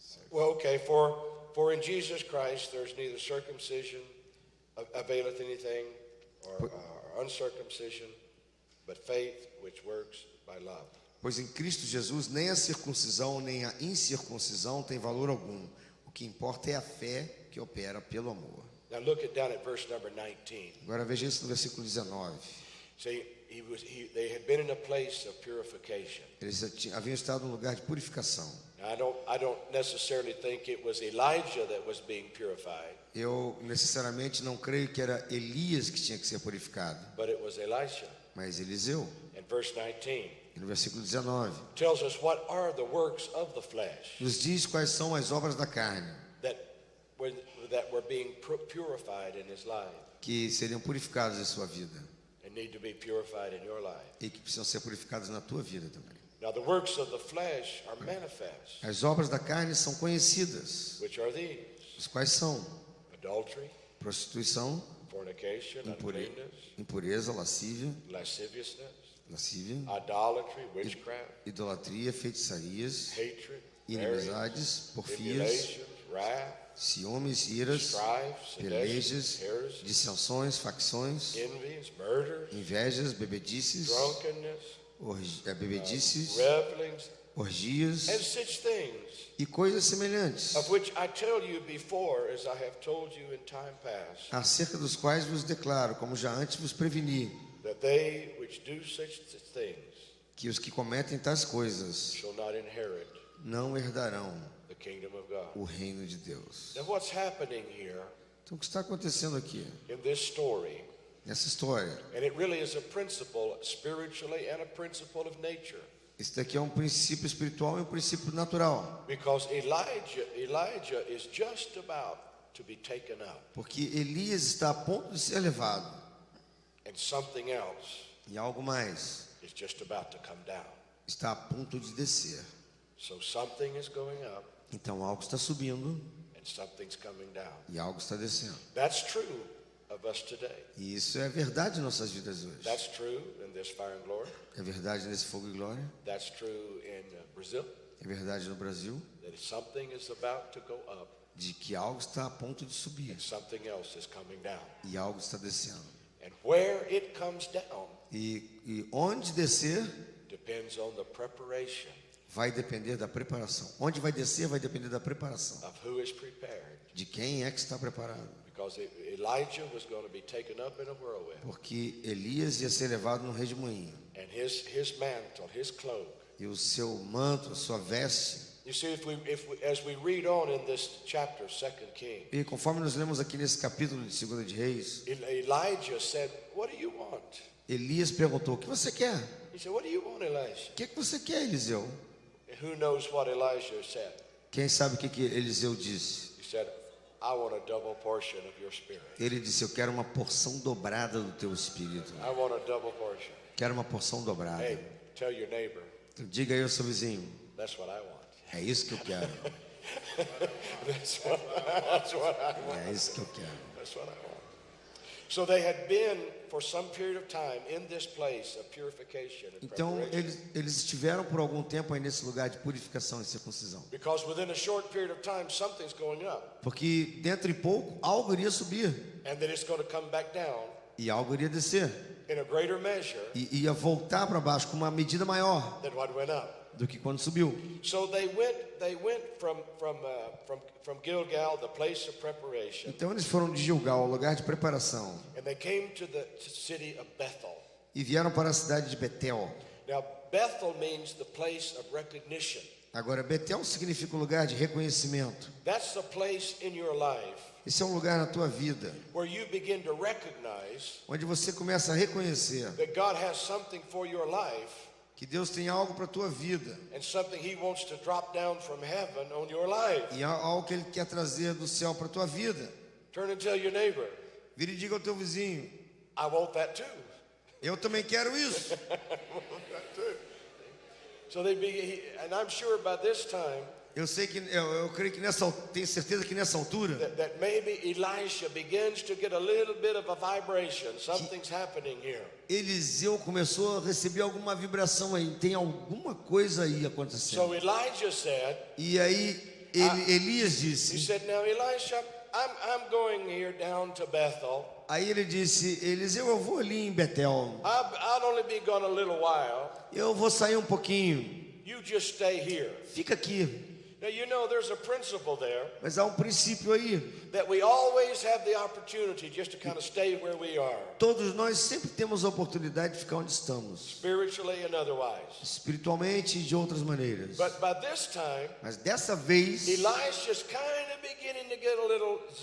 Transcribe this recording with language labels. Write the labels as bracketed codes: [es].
[en] Well, okay. For in Jesus Christ there's neither circumcision availeth anything, or uncircumcision, but faith which works by love. [pt] Pois em Cristo Jesus nem a circuncisão nem a incircuncisão tem valor algum. O que importa é a fé que opera pelo amor. [en] Now look down at verse number 19. [pt] Agora veja isso no versículo 19. [en] See, they had been in a place of purification. [pt] Eles haviam estado num lugar de purificação. [en] Now, I don't necessarily think it was Elijah that was being purified, [pt] Eu necessariamente não creio que era Elias que tinha que ser purificado, [en] but it was Elisha. [pt] mas Eliseu. [en] And verse 19 [pt] E no versículo 19 [en] tells us what are the works of the flesh [pt] nos diz quais são as obras da carne [en] that were being purified in his life [pt] que seriam purificadas em sua vida [en] and need to be purified in your life. [pt] e que precisam ser purificadas na tua vida também. [en] Now the works of the flesh are manifest, [pt] As obras da carne são conhecidas, [en] which are these: [pt] os quais são [en] adultery, [pt] prostituição, [en] fornication, uncleanness, [pt] impureza, lascívia, [en] lascivia, idolatry, witchcraft, [pt] idolatria, feitiçarias, [en] hatred, [pt] inimizades, porfias, [en] emulations, wrath, [pt] ciúmes, iras, [en] strife, [pt] pelejas, [en] seditions, heresies, [pt] dissensões, facções, [en] envies, murders, [pt] invejas, bebedices, [en] drunkenness, [pt] bebedices, [en] revelings, [pt] orgias [en] and such things, [pt] e coisas semelhantes, [en] of which I tell you before, as I have told you in time past, [pt] acerca dos quais vos declaro, como já antes vos preveni, [en] that they which do such things [pt] que os que cometem tais coisas [en] shall not inherit [pt] não herdarão [en] the kingdom of God. [pt] o reino de Deus. [en] Now, what's happening here [pt] Então, o que está acontecendo aqui, [en] in this story, [pt] nessa história? [en] and it really is a principle spiritually and a principle of nature, [pt] Esse daqui é um princípio espiritual e um princípio natural. [en] because Elijah is just about to be taken up, [pt] Porque Elias está a ponto de ser levado. [en] and something else [pt] E algo mais [en] is just about to come down. [pt] está a ponto de descer. [en] So something is going up [pt] Então algo está subindo [en] and something's coming down. [pt] e algo está descendo. [en] That's true of us today. [pt] E isso é verdade em nossas vidas hoje. [en] That's true in this Fire and Glory. [pt] É verdade nesse Fogo e Glória. [en] That's true in Brazil, [pt] É verdade no Brasil. [en] that something is about to go up [pt] De que algo está a ponto de subir. [en] and something else is coming down. [pt] E algo está descendo. [en] And where it comes down [pt] E onde descer [en] depends on the preparation [pt] vai depender da preparação. Onde vai descer vai depender da preparação. [en] of who is prepared. [pt] De quem é que está preparado. [en] Because Elijah was going to be taken up in a whirlwind. [pt] Porque Elias ia ser levado num redemoinho. [en] And his mantle, his cloak. [pt] E o seu manto, a sua veste. [en] You see, as we read on in this chapter, 2 Kings, [pt] E conforme nós lemos aqui nesse capítulo de 2 de Reis, [en] Elijah said, "What do you want?" [pt] Elias perguntou: o que você quer? [en] He said, "What do you want, Elijah?" [pt] O que você quer, Eliseu? [en] And who knows what Elijah said? [pt] Quem sabe o que Eliseu disse? [en] He said, "I want a double portion of your spirit. [pt] Ele disse: eu quero uma porção dobrada do teu espírito. [en] I want a double portion." [pt] Quero uma porção dobrada. [en] Hey, tell your neighbor, [pt] Então, diga aí ao seu vizinho: [en] that's what I want. [pt] é isso que eu quero. [en] That's what I want. [pt] É isso que eu quero. [en] That's what I want. So they had been for some period of time in this place of purification and [pt] Então [en] preparation. [pt] eles estiveram por algum tempo aí nesse lugar de purificação e circuncisão. [en] Because within a short period of time, something's going up, [pt] Porque dentro de pouco algo iria subir [en] and then it's going to come back down [pt] e algo iria descer [en] in a greater measure [pt] e ia voltar para baixo com uma medida maior [en] than what went up. [pt] do que quando subiu. [en] So they went from Gilgal, the place of preparation, [pt] Então eles foram de Gilgal, o lugar de preparação, [en] and they came to the city of Bethel. [pt] e vieram para a cidade de Betel. [en] Now, Bethel means the place of recognition. [pt] Agora, Betel significa um lugar de reconhecimento. [en] That's the place in your life [pt] Esse é um lugar na tua vida [en] where you begin to recognize [pt] onde você começa a reconhecer [en] that God has something for your life [pt] que Deus tem algo para a tua vida [en] and something He wants to drop down from heaven on your life. [pt] e há algo que Ele quer trazer do céu para a tua vida. [en] Turn and tell your neighbor, [pt] Vira e diga ao teu vizinho: [en] I want that too. [pt] eu também quero isso. [en] So and I'm sure by this time [pt] Eu sei que eu creio que tenho certeza que nessa altura [en] that maybe Elisha begins to get a little bit of a vibration. Something's happening here. [pt] Eliseu começou a receber alguma vibração aí, tem alguma coisa aí acontecendo. [en] So Elijah said, [pt] E aí Elias [en] he [pt] disse, [en] said, "Now Elisha, I'm going here down to Bethel. [pt] aí ele disse: Eliseu, eu vou ali em Betel, [en] I'll only be gone a little while. [pt] eu vou sair um pouquinho, [en] You just stay here." [pt] fica aqui. [en] Now you know there's a principle there [pt] Mas há um princípio aí, [en] that we always have the opportunity just to kind of stay where we are, [pt] todos nós sempre temos a oportunidade de ficar onde estamos, [en] spiritually and otherwise. [pt] espiritualmente e de outras maneiras. [en] But by this time, [pt] Mas dessa vez, [en] Elisha's kind of beginning to get a little